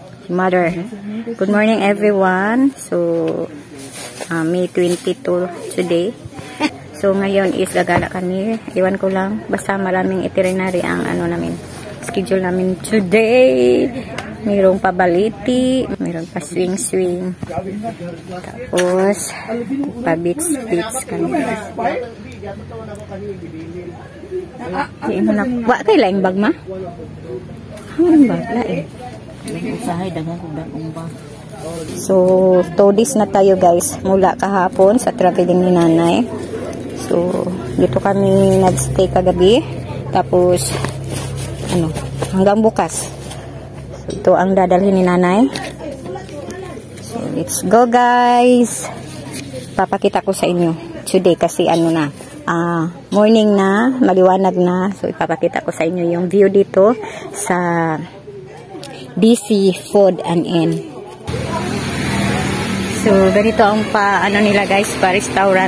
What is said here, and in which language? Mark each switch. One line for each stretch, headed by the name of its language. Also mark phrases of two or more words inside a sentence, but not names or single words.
English: mother. Good morning everyone. So, May 22 today.
Filipino: So, ngayon is gagala kami. Iwan ko lang. Basta maraming itinerary ang namin. Schedule namin today. Mayroong pabaliti. Mayroong pa swing-swing. Tapos, pa-beach kami.
Cebuano: Wa kay laing bag ma? Ang bag laing.
Filipino: So, 2 days na tayo guys. Mula kahapon sa traveling ni nanay. So, dito kami nagstay kagabi. Tapos, hanggang bukas. So, ito ang dadalhin ni nanay. So,
English: let's go
Filipino: guys. Papakita ko sa inyo today kasi morning na, maliwanag na. So, ipapakita ko sa inyo yung view dito sa DC Food and Inn. So, ganito ang nila guys, pa-restaurant.